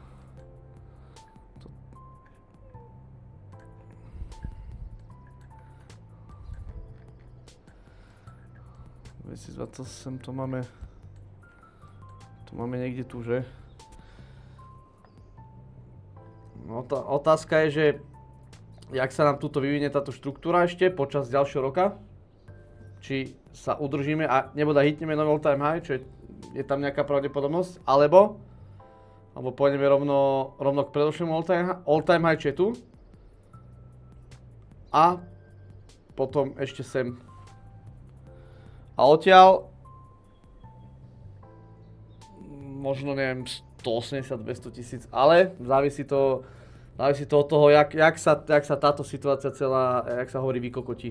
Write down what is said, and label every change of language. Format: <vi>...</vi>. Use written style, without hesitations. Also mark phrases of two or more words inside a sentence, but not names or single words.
<sk>To máme niekde tu, že? No otázka je, že jak sa nám tuto vyvinie táto štruktúra ešte počas ďalšieho roka. Či sa udržíme a nebodaj hitneme nový</sk> <en>all time high,</en> <sk>čo je tam nejaká pravdepodobnosť, alebo pôjdeme rovno k predošlému</sk> <en>all time high,</en> <sk>čo je tu. A potom ešte sem. A odtiaľ možno neviem 180-200 tisíc, ale závisí to od toho, jak sa táto situácia celá, jak sa hovorí, vykokotí.</sk>